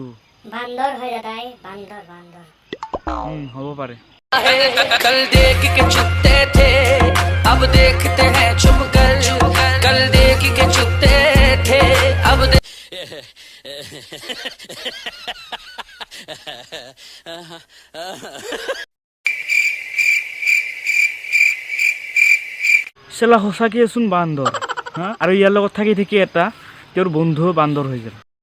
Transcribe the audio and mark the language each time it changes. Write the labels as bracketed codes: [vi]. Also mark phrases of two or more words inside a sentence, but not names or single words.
[as] বান্দৰ হৈ দাদাই, বান্দৰ হ'ব পাৰে। [hi] कल देख के छुपते थे अब देखते हैं छुप कर, कल देख के छुपते थे अब [as] চালা সঁচাকে চোন বান্দৰ হা, আৰু ইয়াৰ লগত থাকি থাকি এটা তেওঁৰ বন্ধুও বান্দৰ হৈ গ'ল।